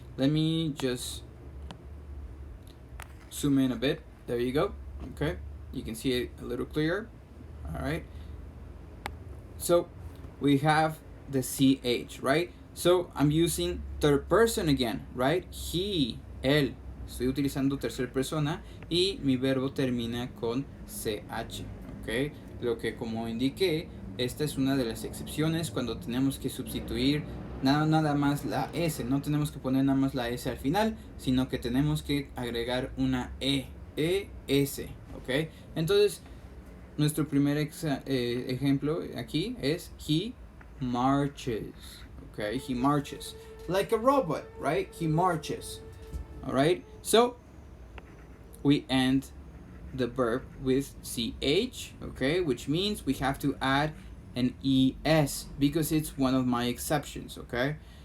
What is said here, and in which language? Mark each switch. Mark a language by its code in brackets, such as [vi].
[en] Let me just zoom in a bit. There you go, okay. You can see it a little clearer, all right. So we have the CH, right? So I'm using third person again, right? He, él. [es] Estoy utilizando tercera persona y mi verbo termina con CH, ¿ok? Lo que, como indiqué, esta es una de las excepciones cuando tenemos que sustituir nada más la S. No tenemos que poner nada más la S al final, sino que tenemos que agregar una ES, ¿ok? Entonces, nuestro primer ejemplo aquí es [en] he marches, [es] okay? [en] He marches like a robot, right? He marches. All right, so we end the verb with CH, okay, which means we have to add an ES because it's one of my exceptions, okay.